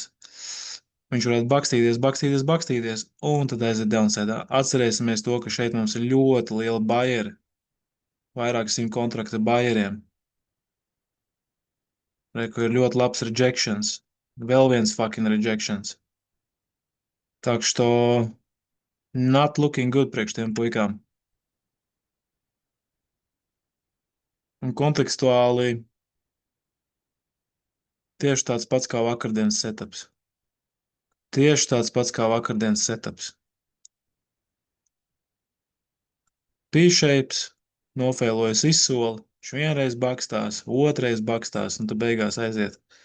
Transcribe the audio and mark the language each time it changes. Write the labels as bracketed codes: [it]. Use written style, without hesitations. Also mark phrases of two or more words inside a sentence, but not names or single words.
[lv] Viņš varētu bakstīties, un tad aiziet downside. Atcerēsimies to, ka šeit mums ir ļoti liela baieri. Vairāk 100 kontrakta baieriem. Reku ir ļoti labs rejections. Vēl viens [en] fucking rejections. [ru] Так что [en] not looking good [lv] priekš tiem puikām. Un kontekstuāli tieši tāds pats kā vakardienas setups. Tieši tāds pats kā vakardienas setups. P-shapes, nofēlojas izsoli, viņš vienreiz bakstās, otrais bakstās, un tad beigās aiziet.